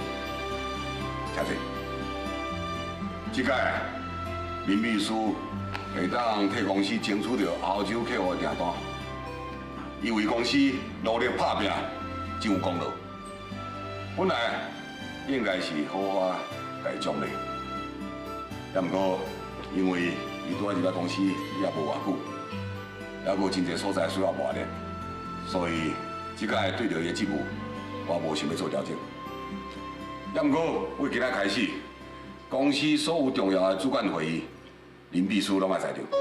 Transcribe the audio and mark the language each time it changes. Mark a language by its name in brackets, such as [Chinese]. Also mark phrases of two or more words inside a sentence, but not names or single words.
[Min Nan Chinese] 请坐。这届林秘书会当替公司争取到欧洲客户的订单，伊为公司努力打拼，真有功劳。本来应该是好好甲伊奖励，也毋过因为伊拄仔入来公司也无偌久，也有真侪所在需要磨练，所以这届对着伊的职务，我无想要做调整。也毋过为今仔开始，公司所有重要的主管会议，林秘书拢爱在场。